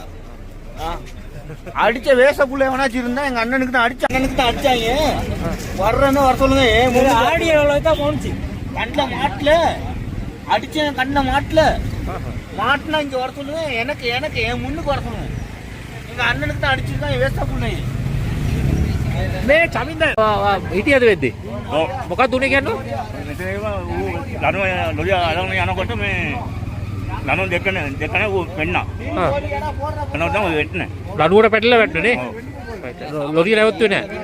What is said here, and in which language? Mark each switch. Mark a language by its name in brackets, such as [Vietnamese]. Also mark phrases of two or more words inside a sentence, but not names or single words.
[Tamil] அடிச்ச வேச புள்ள எவனாச்சும் இருந்தா எங்க அண்ணனுக்கு தான் அடிச்சாங்க. வர்றேன்னு வர சொல்லுங்க. ஆடியோ தான் போனுச்சு. கண்ணில் மாட்டல அடிச்சேன். கண்ணில் மாட்டினா இங்க வர சொல்லுங்க. எனக்கு என் முன்னுக்கு வர சொல்லுங்க. எங்க அண்ணனுக்கு தான் அடிச்சிருக்கான் வேச புள்ள. [Sinhala] මේ චමින්ද හිටියද වෙද්දි? ඔව්. මොකක්ද උනේ කියන්නේ? ලනු ලොරිය අරගෙන යනකොට මේ ලනු දෙකනේ ඌ වෙන්නා. එනවා තමයි වෙන්නේ. ලනුවට පැටලලා වැටුනේ නේ? ලොරිය නැවතුනේ නැහැ.